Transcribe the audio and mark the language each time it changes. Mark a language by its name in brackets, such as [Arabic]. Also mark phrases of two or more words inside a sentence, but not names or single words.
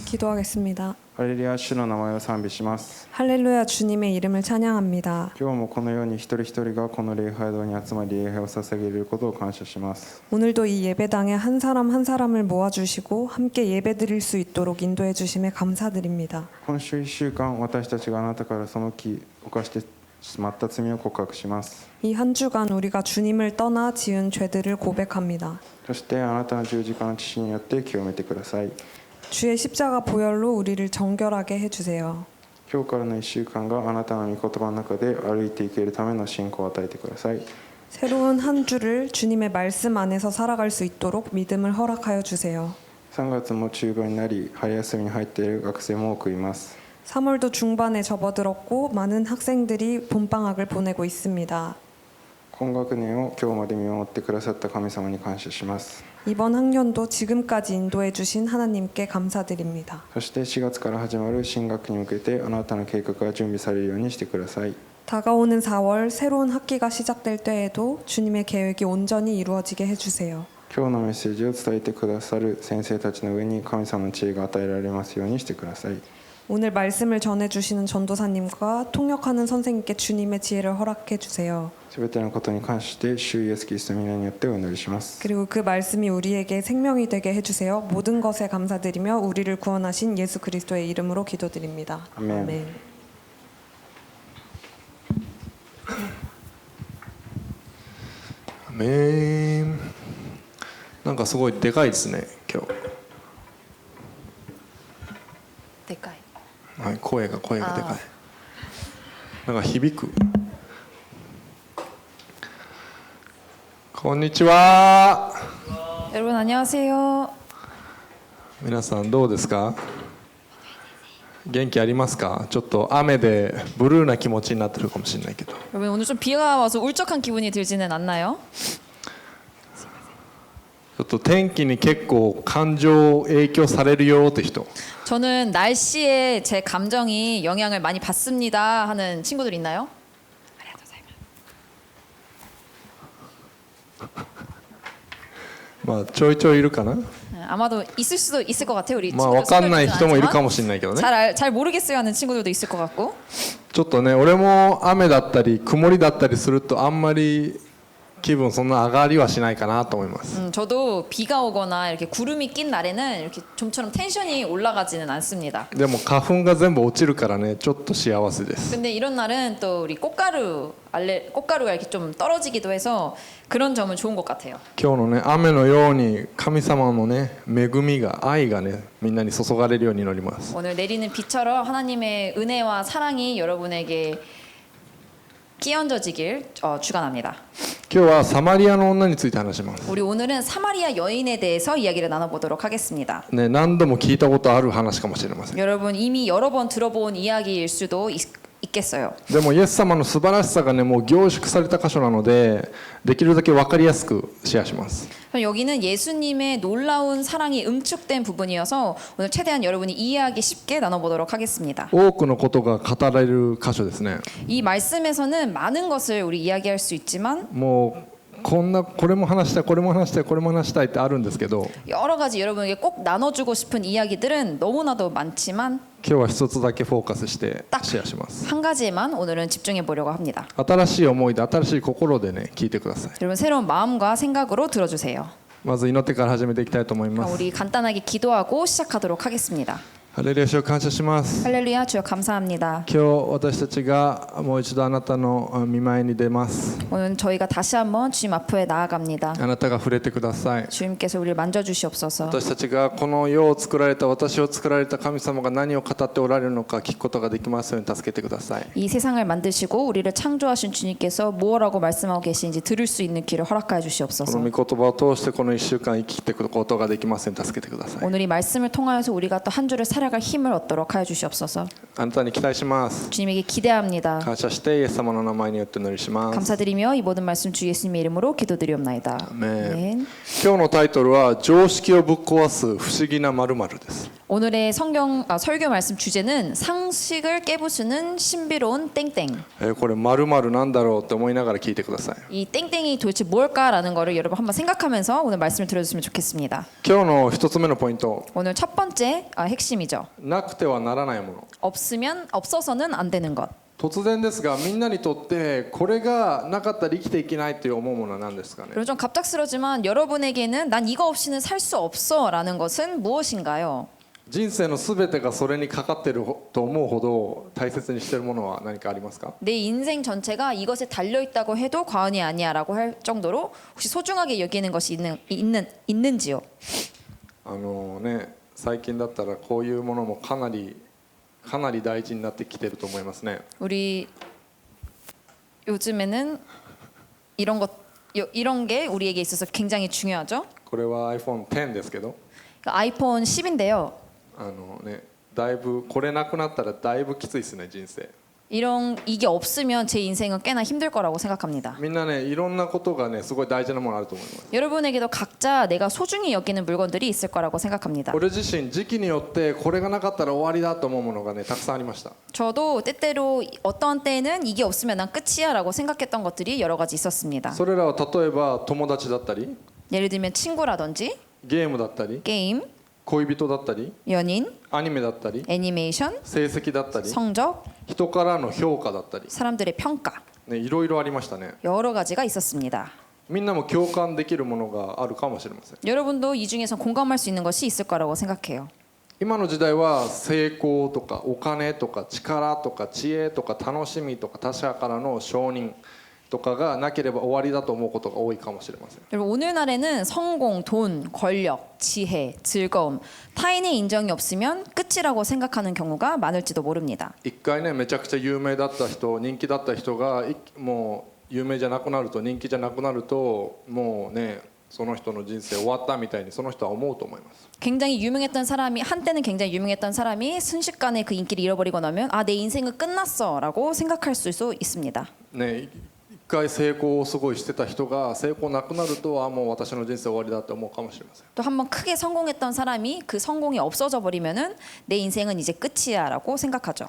[Korean] 기도하겠습니다. [Japanese] ハレルヤ、主の名前を賛美します。 [Korean] 할렐루야, 주님의 이름을 찬양합니다. [Japanese] 今日もこのように一人一人がこの礼拝堂に集まり礼拝を捧げることを感謝します。 [Korean] 오늘도 이 예배당에 한 사람 한 사람을 모아주시고 함께 예배드릴 수 있도록 인도해 주심에 감사드립니다. [Japanese] 今週1週間、私たちがあなたから背き犯してしまった罪を告白します。 [Korean] 이 한 주간 우리가 주님을 떠나 지은 죄들을 고백합니다. [Japanese] そしてあなたの十字架の父によって清めてください。 [Korean] 주의 십자가 보혈로 우리를 정결하게 해주세요. [Japanese] 今日からの1週間があなたの御言葉の中で歩いていけるための信仰を与えてください。 [Korean] 새로운 한 주를 주님의 말씀 안에서 살아갈 수 있도록 믿음을 허락하여 주세요. [Japanese] 3 月も中盤になり春休みに入っている学生も多くいます。 [Korean] 3월도 중반에 접어들었고 많은 학생들이 봄방학을 보내고 있습니다. [Japanese] 今学年を今日まで見守ってくださった神様に感謝します。 [Korean] 이번 학년도 지금까지 인도해 주신 하나님께 감사드립니다. [Japanese] そして4月から始まる新学期に向けてあなたの計画が準備されるようにしてください。 [Korean] 다가오는 4월 새로운 학기가 시작될 때에도 주님의 계획이 온전히 이루어지게 해주세요. [Japanese] 今日のメッセージを伝えてくださる先生たちの上に神様の知恵が与えられますようにしてください。 [Korean] 오늘 말씀을 전해주시는 전도사님과 통역하는 선생님께 주님의 지혜를 허락해 주세요. [Japanese] すべてのことに関して主イエスキリストの皆によってお祈りします。 [Korean] 그리고 그 말씀이 우리에게 생명이 되게 해주세요. 모든 것에 감사드리며 우리를 구원하신 예수 그리스도의 이름으로 기도드립니다. 아멘. [Japanese] なんかすごいでかいですね今日。でかい。はい、声がでかい。なんか響く。こんにちは。 [Korean] 여러분 안녕하세요. [Japanese] 皆さんどうですか？元気ありますか？ちょっと雨でブルーな気持ちになってるかもしれないけど。 [Korean] 여러분 오늘 좀 비가 와서 울적한 기분이 들지는 않나요? [Japanese] ちょっと天気に結構感情影響されるよって人。 [Korean] 저는 날씨에 제 감정이 영향을 많이 받습니다 하는 친구들 있나요? [Japanese] まあちょいちょいいるかな。 [Korean] 아마도 있을 수도 있을 것 같아요. 우리 [Japanese] まあ [Korean] 친구들 [Japanese] わかんない [Korean] 소개해주진 [Japanese] 人もいるか [Korean] 않지만 [Japanese] もしれないけどね。 [Korean] 잘 모르겠어요 하는 친구들도 있을 것 같고. [Japanese] ちょっとね、俺も雨だったり曇りだったりするとあんまり気分そんな上がりはしないかなと思います。 [Korean] 저도 비가 오거나 이렇게 구름이 낀 날에는 이렇게 좀처럼 텐션이 올라가지는 않습니다. [Japanese] でも花粉が全部落ちるからね、ちょっと幸せです。 [Korean] 근데 이런 날은 또 우리 꽃가루가 이렇게 좀 떨어지기도 해서 그런 점은 좋은 것 같아요. [Japanese] 今日のね、雨のように神様のね、恵みが愛がね、みんなに注がれるように祈ります。 [Korean] 오늘 내리는 비처럼 하나님의 은혜와 사랑이 여러분에게 끼얹어지길 축원합니다. [Japanese] 今日はサマリアの女について話します。 [Korean] 우리 오늘은 사마리아 여인에 대해서 이야기를 나눠보도록 하겠습니다. [Japanese] ね、何度も聞いたことある話かもしれません。 [Korean] 여러분 이미 여러 번 들어본 이야기일 수도 있겠어요. [Japanese] でもイエス様の素晴らしさがね、もう凝縮された箇所なので、できるだけ分かりやすくシェアします。 [Korean] 여기는 예수님의 놀라운 사랑이 응축된 부분이어서 오늘 최대한 여러분이 이해하기 쉽게 나눠보도록 하겠습니다. [Japanese] 多くのことが語られる箇所ですね。 [Korean] 이 말씀에서는 많은 것을 우리 이야기할 수 있지만 [Japanese] もうこれも話したいこれも話したいこれも話したいってあるんですけど、 [Korean] 여러 가지 여러분에게 꼭 나눠주고 싶은 이야기들은 너무나도 많지만 [Japanese] 今日は一つだけフォーカスしてシェアします。 [Korean] 한 가지에만 오늘은 집중해 보려고 합니다. [Japanese] 新しい思いで新しい心でね聞いてください。 [Korean] 여러분 새로운 마음과 생각으로 들어주세요. [Japanese] まず祈ってから始めていきたいと思います。 [Korean] 우리 간단하게 기도하고 시작하도록 하겠습니다. [Japanese] ハレルヤ主を感謝します。 [Korean] 할렐루야 주여 감사합니다. [Japanese] 今日私たちがもう一度あなたの御前に出ます。 [Korean] 오늘 저희가 다시 한번 주님 앞에 나아갑니다. [Japanese] あなたが触れてください。 [Korean] 주님께서 우리를 만져주시옵소서. [Japanese] 私たちがこの世を作られた私を作られた神様が何を語っておられるのか聞くことができますように助けてください。 [Korean] 이 세상을 만드시고 우리를 창조하신 주님께서 무엇라고 말씀하고 계신지 들을 수 있는 길을 허락하여 [Japanese] こ [Korean] 주시옵소서. [Japanese] の御言葉を通してこの1週間生きていくことができますように助けてください。 [Korean] 오늘 이 말씀을 통하여서 우리가 또 한 주를 살아갈 힘을 얻도록 하여 주시옵소서. [Japanese] あなたに期待します。 [Korean] 주님에게 기대합니다. [Japanese] 感謝してイエス様の名前によってお祈りします。 [Korean] 감사드리며 이 모든 말씀 주 예수님의 이름으로 기도드리옵나이다. 아멘. [Japanese] 今日のタイトルは常識をぶっ壊す不思議な〇〇です。 [Korean] 오늘의 설교 말씀 주제는 상식을 깨부수는 신비로운 땡땡. [Japanese] これ〇〇なんだろうって思いながら聞いてください。 [Korean] 이 땡땡이 도대체 뭘까라는 거를 여러분 한번 생각하면서 오늘 말씀을 들어주시면 좋겠습니다. [Japanese] 今日の一つ目のポイント、 [Korean] 오늘 첫 번째 핵심이죠. [Japanese] なくてはならないもの。 [Korean] 없어서는 안 되는 것. [Japanese] 突然ですがみんなにとってこれがなかったら生きていけないと思うものは何ですかね。 [Korean] 그리고 좀 갑작스러지만 여러분에게는 난 이거 없이는 살 수 없어라는 것은 무엇인가요? [Japanese] 人生のすべてがそれにかかっていると思うほど大切にしているものは何かありますか？ [Korean] 내 인생 전체가 이것에 달려 있다고 해도 과언이 아니야라고 할 정도로 혹시 소중하게 여기는 것이 있는지요? [Japanese] ね、最近だったらこういうものもかなり大事になってきてると思いますね。 [Korean] 우리 요즘에는 이런 게 우리에게 있어서 굉장히 중요하죠. [Japanese] これは iPhone X ですけど、 [Korean] 아이폰 10인데요. [Japanese] ね、だいぶこれなくなったらだいぶきついですね人生。 [Korean] 이게 없으면 제 인생은 꽤나 힘들 거라고 생각합니다. [Japanese] みんなねいろんなことがねすごい大事なものあると思います。 [Korean] 여러분에게도 각자 내가 소중히 여기는 물건들이 있을 거라고 생각합니다. [Japanese] 俺自身時期によってこれがなかったら終わりだと思うものがねたくさんありました。 [Korean] 저도 때때로 어떤 때는 이게 없으면 난 끝이야라고 생각했던 것들이 여러 가지 있었습니다. [Japanese] それらは例えば友達だったり [Korean] 예를 들면 친구라든지 [Japanese] ゲームだったり [Korean] 게임, [Japanese] 恋人だったり [Korean] 연인, [Japanese] アニメだったり [Korean] 애니메이션, [Japanese] 成績だったり [Korean] 성적, [Japanese] 人からの評価だったり、 [Korean] 사람들의 평가 [Japanese] ね、いろいろありましたね。 [Korean] 여러 가지가 있었습니다. [Japanese] みんなも共感できるものがあるかもしれません。 [Korean] 여러분도 이 중에서 공감할 수 있는 것이 있을 거라고 생각해요. [Japanese] 今の時代は成功とかお金とか力とか知恵とか楽しみとか他者からの承認とかがなければ終わりだと思うことが多いかもしれません。 [Korean] 여러분 오늘날에는 성공, 돈, 권력, 지혜, 즐거움, 타인의 인정이 없으면 끝이라고 생각하는 경우가 많을지도 모릅니다. [Japanese] 一回ねめちゃくちゃ有名だった人人気だった人がもう有名じゃなくなると人気じゃなくなるともうねその人の人生終わったみたいにその人は思うと思います。 [Korean] 굉장히 유명했던 사람이 한때는 굉장히 유명했던 사람이 순식간에 그 인기를 잃어버리고 나면 아 내 인생은 끝났어라고 생각할 수도 있습니다. [Japanese] ね一回成功をすごいしてた人が成功なくなるともう私の人生終わりだって思うかもしれません。 [Korean] 또 한 번 크게 성공했던 사람이 그 성공이 없어져 버리면은 내 인생은 이제 끝이야라고 생각하죠.